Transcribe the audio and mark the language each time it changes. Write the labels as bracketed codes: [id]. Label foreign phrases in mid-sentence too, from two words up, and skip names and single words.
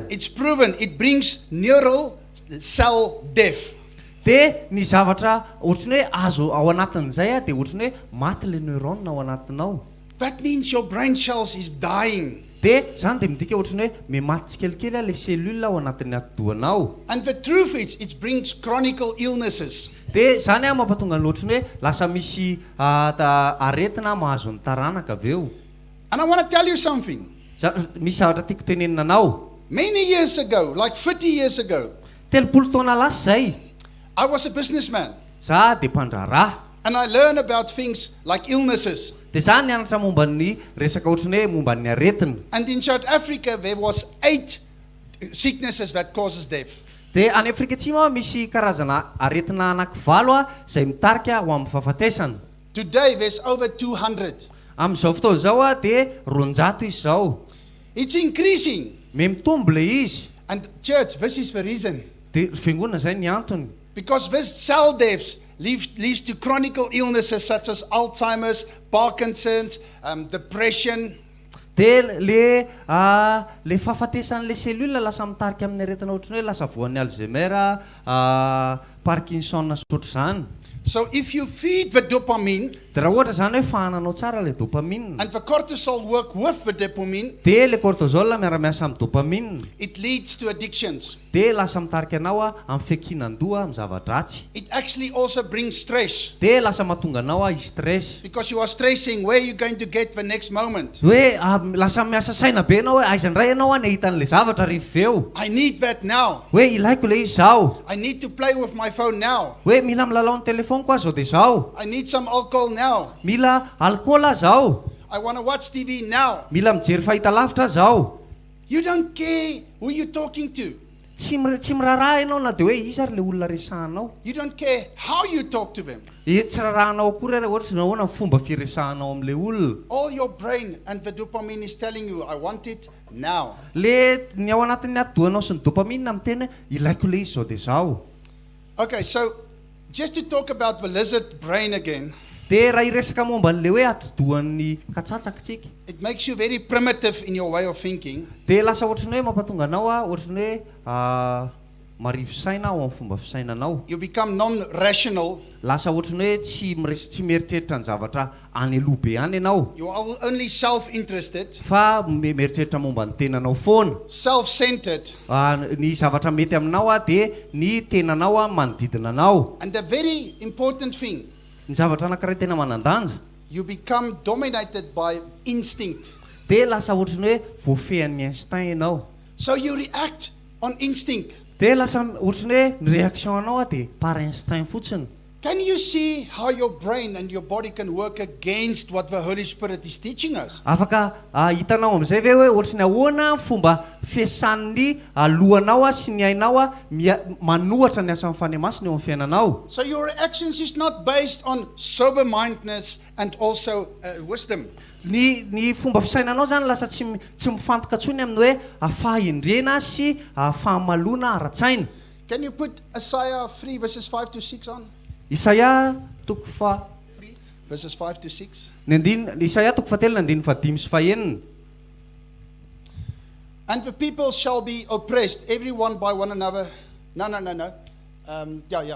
[en] it's proven it brings neural cell death. [mg] Dia ny zavatra ohatrany hoe azo ao anatin'izay dia ohatrany hoe maty le neurone ao anatinao. [en] That means your brain cells is dying. [mg] Dia zany dia midika ohatrany hoe mematy tsikelikely le cellule ao anatin'ny atidohanao. [en] And the truth is, it brings chronic illnesses. [mg] Dia zany mampatonga ny ohatrany hoe lasa misy aretina mahazo ny taranaka avy eo. [en] And I want to tell you something. [mg] Misy zavatra tiako tenenina anao. [en] Many years ago, like 30 years ago, [mg] 30 taona lasa zay, [en] I was a businessman. [mg] za dia mpandraraha. [en] And I learned about things like illnesses. [mg] Dia za nianatra momba ny resaka ohatrany hoe momba ny aretina. [en] And in South Africa, there was 8 sicknesses that causes death. [mg] Dia any Afrika Atsimo misy karazana aretina anankivalo izay mitarika ho amin'ny fahafatesana. [en] Today, there's over 200. [mg] Amin'izao fotoana izao dia 200 izy izao. [en] It's increasing. [mg] Mitombo le izy. [en] And church, this is the reason. [mg] Dia fiangonana zay ny antony. [en] Because this cell deaths leads to chronic illnesses such as Alzheimer's, Parkinson's, depression. [mg] Dia le fahafatesan'le cellule lasa mitarika amin'ny aretina ohatrany hoe lasa voan'ny Alzheimer, Parkinson sy ohatr'izany. [en] So if you feed the dopamine [mg] Dia raha ohatra zany hoe fahananao tsara le dopamine, [en] and the cortisol work with the dopamine, [mg] dia le cortisol miara-miasa amin'ny dopamine, [en] it leads to addictions. [mg] dia lasa mitarika anao amin'ny fiakinan-doha amin'ny zava-dratsy. [en] It actually also brings stress. [mg] Dia lasa mahatonga anao stress. [en] Because you are stressing where you're going to get the next moment. [mg] Hoe lasa miasa saina be anao hoe aiza indray anao ny hitan'le zavatra rehefa eo. [en] I need that now. [mg] Hoe ilaiko le izy zao. [en] I need to play with my phone now. [mg] Hoe mila milalao ny telefoniko aho zao dia zao. [en] I need some alcohol now. [mg] Mila alcool aho zao. [en] I want to watch TV now. [mg] Mila mijery fahitalavitra zao. [en] You don't care who you're talking to. [mg] Tsy miraraha ianao na dia hoe iza ary le olona resahanao. [en] You don't care how you talk to them. [mg] Tsy rarahanao akory raha ohatra nahoana ny fomba firesahanao amin'le olona. [en] All your brain and the dopamine is telling you, I want it now. [mg] Le ny ao anatin'ny atidohanao sy ny dopamine miteny ilaiko le izy zao dia zao. [en] Okay, so just to talk about the lizard brain again. [mg] dia raha iresaka momba an'ilay hoe atodohan'ny katsatsakatsika [en] it makes you very primitive in your way of thinking. [mg] dia lasa ohatrany hoe mampatonga anao ohatrany hoe marivo fisaina ao amin'ny fomba fisainanao [en] You become non-rational. [mg] lasa ohatrany hoe tsy mieritreritra ny zavatra any aloha be any ianao [en] You are only self-interested, [mg] fa mieritreritra momba ny tenanao foana [en] self-centered. [mg] ny zavatra mety aminao dia ny tenanao manodidina anao [en] And the very important thing, [mg] ny zavatra anankiray tena manandanja [en] you become dominated by instinct. [mg] dia lasa ohatrany hoe voafehan'ny instinct ianao [en] So you react on instinct. [mg] dia lasa ohatrany hoe ny réaction anao dia [fr] par instinct [mg] fotsiny [en] Can you see how your brain and your body can work against what the Holy Spirit is teaching us? [mg] afaka hitanao amin'izay ve hoe ohatrany ahoana fomba fiasan'ny lohanao sy ny ainao manohatra ny asan'ny fanahy masina eo amin'ny fiainanao [en] So your reactions is not based on sober-mindedness and also wisdom. [mg] ny fomba fisainanao zany lasa tsy mifantoka ntsony amin'ny hoe fahendrena sy fahamalona ara-tsaina [en] Can you put Isaiah 3 verses 5 to 6 on? [mg] Isaia toko [en] Verses 5 to 6. [mg] Isaia toko 5:5 sy 5. [en] And the people shall be oppressed, everyone by one another. No. Yeah.